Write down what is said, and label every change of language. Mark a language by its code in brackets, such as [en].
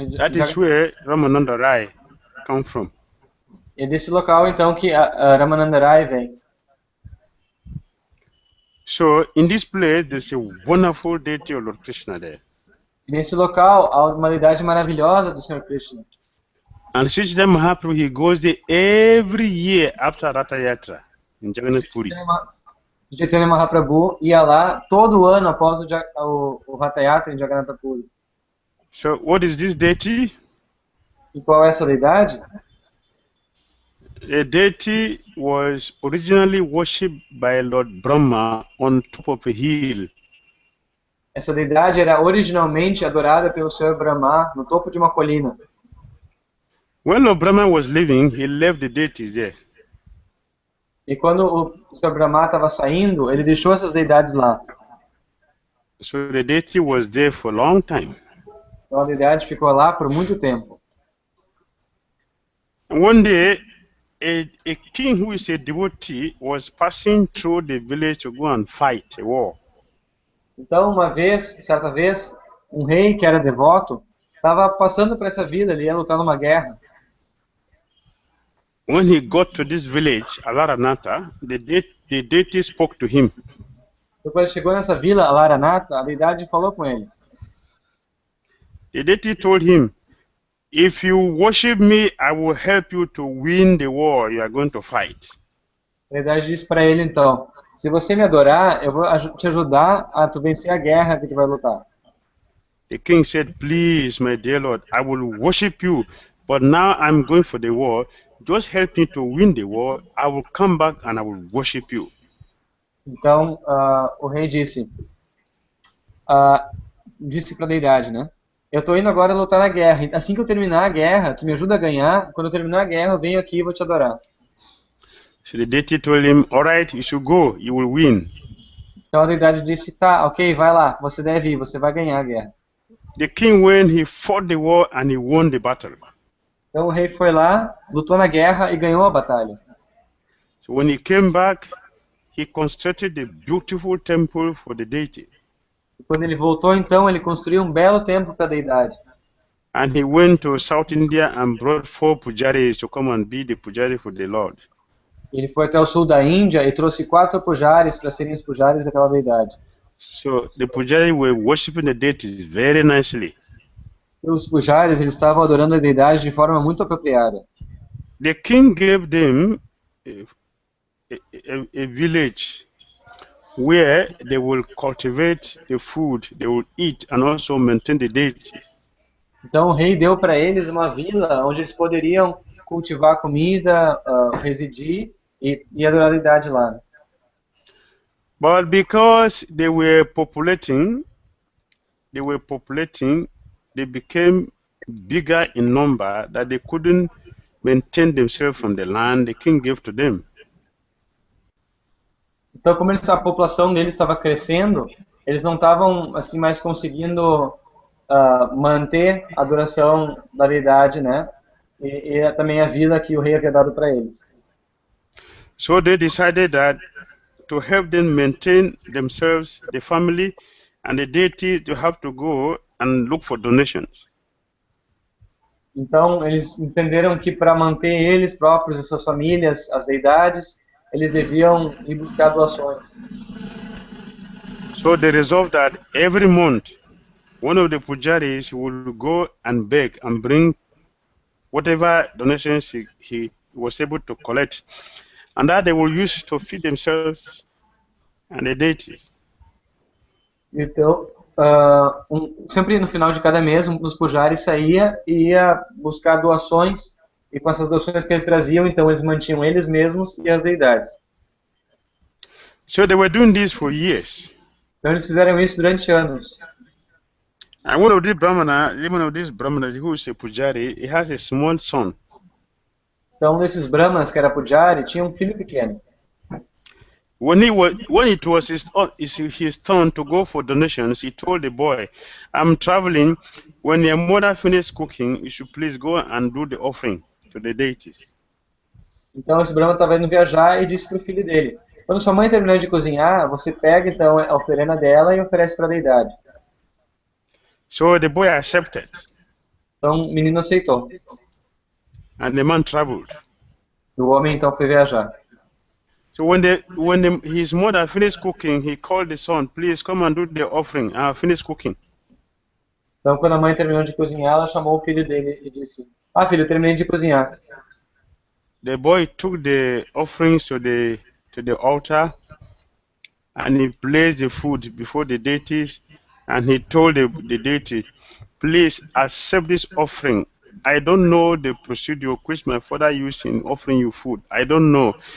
[en] That is where Ramananda Rai come from. [pt] É desse local então que a Ramananda Rai vem. [en] So in this place there's a wonderful deity of Lord Krishna there. [pt] Nesse local há uma deidade maravilhosa do Sr. Krishna. [en] And Sri Chaitanya Mahaprabhu, he goes there every year after Ratha Yatra in Jagannath Puri. [pt] Chaitanya Mahaprabhu ia lá todo ano após o Ratha Yatra em Jagannatha Puri. [en] So what is this deity? [pt] E qual é essa deidade? [en] The deity was originally worshipped by Lord Brahma on top of a hill. [pt] Essa deidade era originalmente adorada pelo Sr. Brahma no topo de uma colina. [en] When Lord Brahma was living, he left the deities there. [pt] E quando o Sr. Brahma estava saindo, ele deixou essas deidades lá. [en] So the deity was there for a long time. [pt] Então a deidade ficou lá por muito tempo. [en] And one day, a king who is a devotee was passing through the village to go and fight a war. [pt] Então, certa vez, um rei que era devoto estava passando por essa vila, ele ia lutar numa guerra. [en] When he got to this village, Alaranatha, the deity spoke to him. [pt] Então, quando ele chegou nessa vila, Alaranatha, a deidade falou com ele. [en] The deity told him, if you worship me, I will help you to win the war you are going to fight. [pt] A deidade disse para ele então, se você me adorar, eu vou te ajudar a tu vencer a guerra que tu vai lutar. [en] The king said, please, my dear Lord, I will worship you, but now I'm going for the war. Just help me to win the war. I will come back and I will worship you. [pt] Então, o rei disse para a deidade, né? Eu estou indo agora lutar na guerra. Assim que eu terminar a guerra, tu me ajuda a ganhar. Quando eu terminar a guerra, eu venho aqui e vou te adorar. [en] So the deity told him, all right, you should go, you will win. [pt] Então a deidade disse, tá, ok, vai lá, você deve ir, você vai ganhar a guerra. [en] The king went, he fought the war and he won the battle. [pt] Então o rei foi lá, lutou na guerra e ganhou a batalha. [en] So when he came back, he constructed a beautiful temple for the deity. [pt] E quando ele voltou, então, ele construiu um belo templo para a deidade. [en] And he went to South India and brought 4 pujaris to come and be the pujari for the Lord. [pt] Ele foi até o sul da Índia e trouxe 4 pujaris para serem os pujaris daquela deidade. [en] So the pujari were worshipping the deities very nicely. [pt] E os pujaris, eles estavam adorando a deidade de forma muito apropriada. [en] The king gave them a village where they will cultivate the food they will eat and also maintain the deity. [pt] Então o rei deu para eles uma vila onde eles poderiam cultivar comida, residir e adorar a deidade lá. [en] But because they were populating, they became bigger in number that they couldn't maintain themselves from the land the king gave to them. [pt] Então, como a população deles estava crescendo, eles não estavam assim mais conseguindo manter a duração da deidade, né? E também a vida que o rei havia dado para eles. [en] So they decided that to help them maintain themselves, the family, and the deity, to have to go and look for donations. [pt] Então, eles entenderam que para manter eles próprios e suas famílias, as deidades, eles deviam ir buscar doações. [en] So they resolved that every month, one of the pujaris would go and beg and bring whatever donations he was able to collect, and that they will use to feed themselves and the deities. [pt] Então, sempre no final de cada mês, um dos pujaris saía e ia buscar doações, e com essas doações que eles traziam, então eles mantinham eles mesmos e as deidades. [en] So they were doing this for years. [pt] Então eles fizeram isso durante anos. [en] And one of these brahmanas who is a pujari, he has a small son. [pt] Então, um desses brahmanas, que era pujari, tinha um filho pequeno. [en] When it was his turn to go for donations, he told the boy, "I'm traveling. When your mother finishes cooking, you should please go and do the offering to the deities." [pt] Então, esse brahmana estava indo viajar e disse para o filho dele: quando sua mãe terminar de cozinhar, você pega então a oferenda dela e oferece para a deidade. [en] So the boy accepted. [pt] Então, o menino aceitou. [en] And the man traveled. [pt] E o homem então foi viajar. [en] So his mother finished cooking, he called the son, "Please come and do the offering. I have finished cooking." [pt] Então, quando a mãe terminou de cozinhar, ela chamou o filho dele e disse: filho, eu terminei de cozinhar. [en] The boy took the offerings to the altar, and he placed the food before the deities, and he told the deity, "Please accept this offering. I don't know the procedure which my father used in offering you food. I don't know.